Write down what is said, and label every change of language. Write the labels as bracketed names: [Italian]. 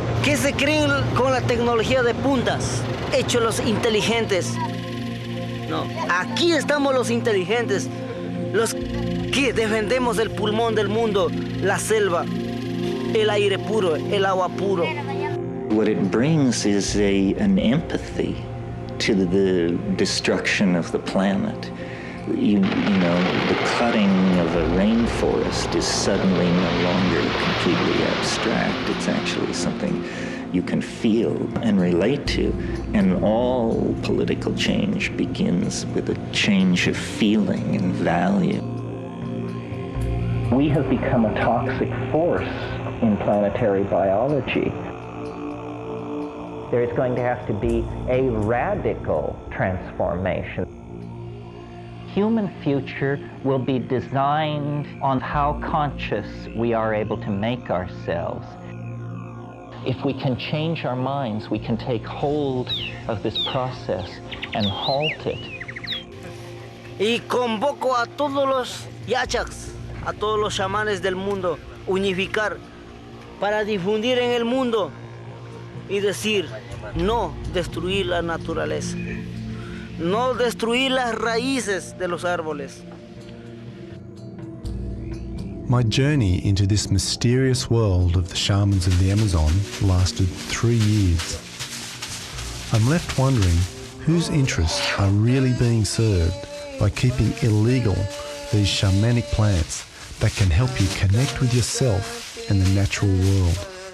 [Spanish] Que se creen con la tecnología de puntas, hechos los inteligentes. No, aquí estamos los inteligentes, los que defendemos el pulmón del mundo, la selva, el aire puro, el agua puro. [English] What it brings is an empathy to the destruction of the planet. You know, the cutting of a rainforest is suddenly no longer completely abstract. It's actually something you can feel and relate to. And all political change begins with a change of feeling and value. We have become a toxic force in planetary biology. There is going to have to be a radical transformation. Human future will be designed on how conscious we are able to make ourselves. If we can change our minds, we can take hold of this process and halt it. [Spanish] Y convoco a todos los yachaks, a todos los chamanes del mundo, unificar para difundir en el mundo y decir, no destruir la naturaleza, no destruir las raíces de los árboles. [English] My journey into this mysterious world of the shamans of the Amazon lasted 3 years. I'm left wondering whose interests are really being served by keeping illegal these shamanic plants that can help you connect with yourself and the natural world.